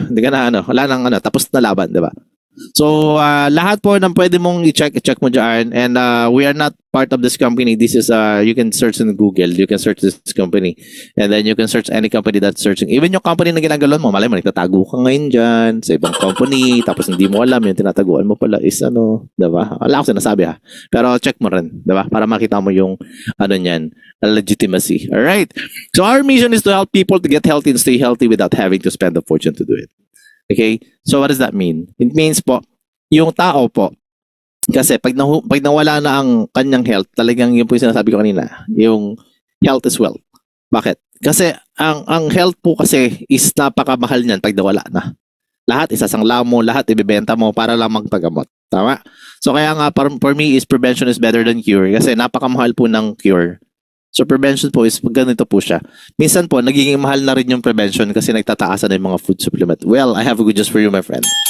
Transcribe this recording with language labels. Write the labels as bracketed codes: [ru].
[tl] Hindi ka na wala nang tapos na laban, 'di ba? So, lahat po ng pwede mong i-check mo dyan. [en] And we are not part of this company. This is, you can search in Google. You can search this company. And then you can search any company that's searching. [tl] Even yung company na ginagalan mo, malay mo, nagtatago ka ngayon dyan sa ibang company. Tapos hindi mo alam, yung tinataguan mo pala is diba? Wala ako sinasabi ha. Pero check mo rin, diba? Para makita mo yung, niyan, legitimacy. Alright? [en] So, our mission is to help people to get healthy and stay healthy without having to spend a fortune to do it. [tl] Okay? [en] So, what does that mean? It means [tl] po, yung tao po, kasi pag nawala na ang kanyang health, talagang yun po yung sinasabi ko kanina, yung [en] health is wealth. [tl] Bakit? Kasi ang health po kasi is napakamahal niyan pag nawala na. Lahat isasangla mo, lahat ibebenta mo para lang magpagamot. Tama? [en] So, [tl] kaya nga, [en] for me, is prevention is better than cure [tl] kasi napakamahal po ng [en] cure. [tl] So, prevention po is ganito po siya. Minsan po, nagiging mahal na rin yung prevention kasi nagtataasan na yung mga food supplement. [en] Well, I have a good news for you, my friend.